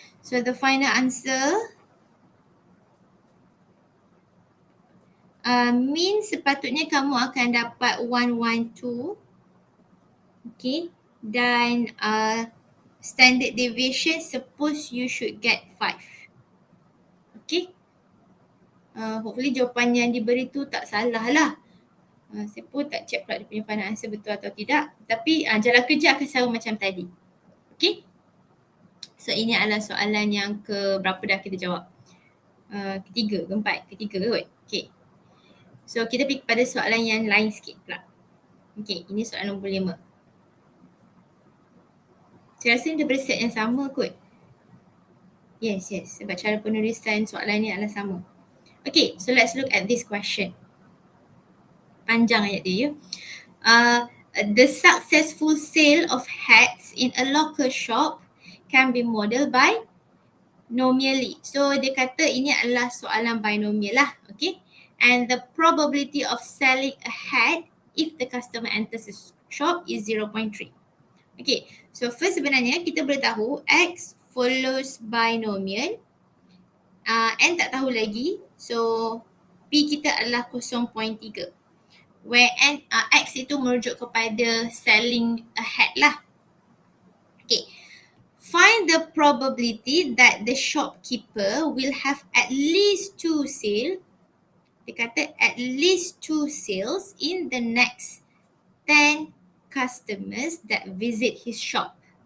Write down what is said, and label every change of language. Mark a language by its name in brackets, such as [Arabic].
[English] So the final answer mean [Malay] sepatutnya kamu akan dapat [English] 112. Okay. Dan standard deviation suppose you should get 5. [Malay] Okay. Hopefully jawapan yang diberi tu tak salah lah. Saya pun tak check pula dia punya final answer betul atau tidak. Tapi jalan kerja akan sama macam tadi. Okay. So ini adalah soalan yang ke berapa dah kita jawab? Ketiga ke empat? Ketiga kot. Okay. So kita pergi kepada soalan yang lain sikit pula. Okay, ini soalan nombor 5. Saya rasa dia set yang sama kot. Yes. Sebab cara penulisan soalan ni adalah sama. [English] Okay, so let's look at this question. [Malay] Panjang ayat dia. [English] The successful sale of hats in a local shop can be modeled by binomially. [Malay] So dia kata ini adalah soalan binomial lah. [English] Okay. And the probability of selling a hat if the customer enters the shop is 0.3. Okay. [Malay] So first sebenarnya kita boleh tahu X [English] follows binomial. [Malay] N tak tahu lagi. So P kita adalah 0.3. Where X itu merujuk kepada [English] selling a hat [Malay] lah. [English] Okay. Find the probability that the shopkeeper will have at least 2 sales. [Malay] Dia kata [English] at least 2 sales in the next 10 customers that visit his shop.